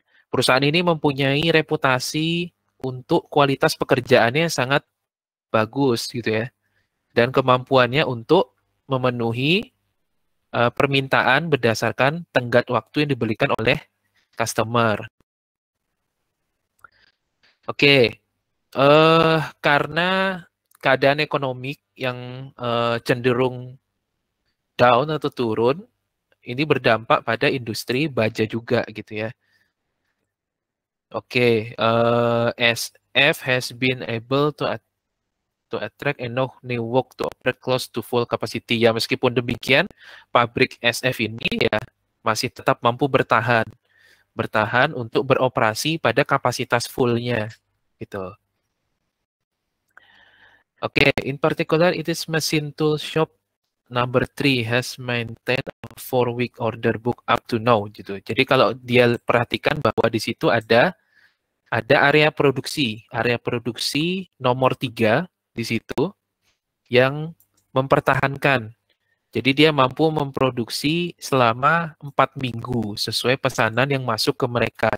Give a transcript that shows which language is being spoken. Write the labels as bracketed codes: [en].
[id] Perusahaan ini mempunyai reputasi untuk kualitas pekerjaannya yang sangat bagus gitu ya, dan kemampuannya untuk memenuhi permintaan berdasarkan tenggat waktu yang diberikan oleh customer. Oke, karena keadaan ekonomi yang cenderung down atau turun, ini berdampak pada industri baja juga gitu ya. [en] Oke, SF has been able to attract enough new work to operate close to full capacity. [id] Ya, meskipun demikian, pabrik SF ini ya masih tetap mampu bertahan untuk beroperasi pada kapasitas full-nya gitu. [en] Oke, in particular, it is machine tool shop number 3 has maintained a 4-week order book up to now gitu. [id] Jadi kalau dia perhatikan bahwa di situ ada area produksi nomor 3 di situ yang mempertahankan. Jadi dia mampu memproduksi selama 4 minggu sesuai pesanan yang masuk ke mereka.